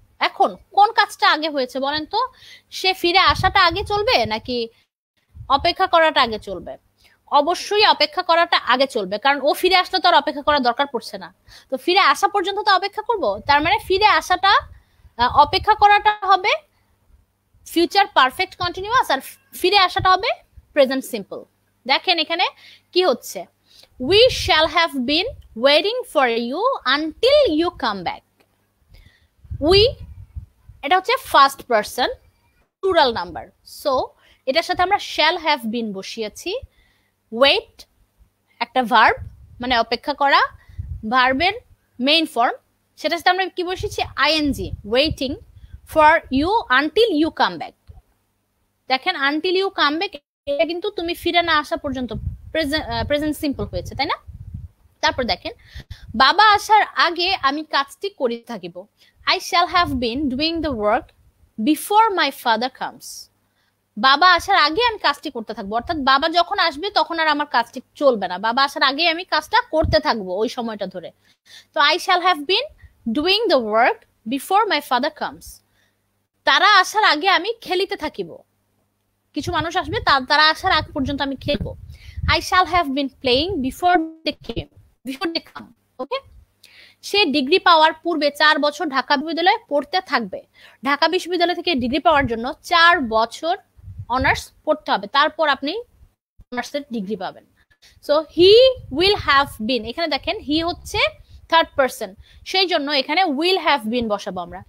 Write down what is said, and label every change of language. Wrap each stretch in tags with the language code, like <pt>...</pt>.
<bn>এখন কোন কাজটা আগে হয়েছে বলেন তো? সে ফিরে আসাটা আগে চলবে নাকি অপেক্ষা করাটা আগে চলবে? অবশ্যই অপেক্ষা করাটা আগে চলবে, কারণ ও ফিরে আসলে তো আর অপেক্ষা করার দরকার পড়ছে না। তো ফিরে আসা পর্যন্ত তো অপেক্ষা করব, তার মানে ফিরে আসাটা, অপেক্ষা করাটা হবে ফিউচার পারফেক্ট কন্টিনিউয়াস, আর ফিরে আসাটা হবে প্রেজেন্ট সিম্পল। দেখেন এখানে কি হচ্ছে,</bn> <en>we shall have been waiting for you until you come back.</en> <bn>we, এটা হচ্ছে first person plural number, so এটার সাথে আমরা</bn> <en>shall have been</en> <bn>বসিয়েছি। wait একটা ভার্ব, মানে অপেক্ষা করা, ভার্বের মেইন ফর্ম, সেটার সাথে আমরা কি বসিয়েছি?</bn> <en>ING, waiting for you until you come back.</en> <bn>দেখেন</bn> <en>until you come back,</en> <bn>এটা কিন্তু তুমি ফিরে না আসা পর্যন্ত প্রেজেন্ট সিম্পল হয়েছে, তাই না? তারপর দেখেন, বাবা আসার আগে আমি কাজটি করে থাকিব।</bn> <en>I shall have been doing the work before my father comes.</en> <bn>বাবা আসার আগে আমি কাজটি করতে থাকবো, অর্থাৎ বাবা যখন আসবে তখন আর আমার কাজটি চলবে না, বাবা আসার আগে আমি কাজটা করতে থাকবো ওই সময়টা ধরে।</bn> <en>তো I shall have been doing the work before my father comes,</en> <bn>তারা আসার আগে আমি খেলিতে থাকিব। কিছু মানুষ আসবে, তারা আসার আগ পর্যন্ত আমি খেলবো।</bn> <en>I shall have been playing before they come.</en> <bn>Okay, say degree পাওয়ার পূর্বে 4 বছর ঢাকা বিশ্ববিদ্যালয়ে পড়তে থাকবে। ঢাকা বিশ্ববিদ্যালয় থেকে ডিগ্রি পাওয়ার জন্য 4 বছর অনার্স পড়তে হবে, তারপর আপনি অনার্সের ডিগ্রি পাবেন।</bn> <en>so he will have been,</en> <bn>এখানে দেখেন হি হচ্ছে থার্ড পারসন, সেই জন্য এখানে</bn> <en>will have been</en> <bn>বসাবো আমরা।</bn>